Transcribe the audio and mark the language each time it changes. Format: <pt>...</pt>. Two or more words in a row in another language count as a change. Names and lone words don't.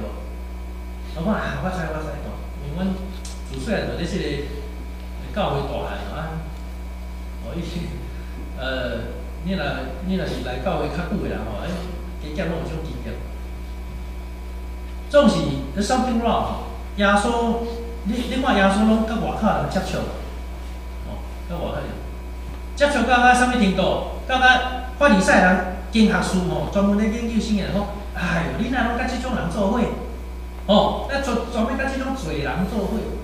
<nan>我讲我知，因为阮自细汉就咧即个教会大汉啊，哦，你若是来教会较久的人吼，加减拢有种经验。</nan> <en>总是 there's something wrong。</en> <nan>耶稣，你看耶稣拢甲外口人接触，哦，甲外口人接触到啥物程度？到法利赛人经学士吼，专门咧研究圣经吼，哎哟，你哪拢甲即种人做伙？哦，那专门甲即种罪人做伙。</nan>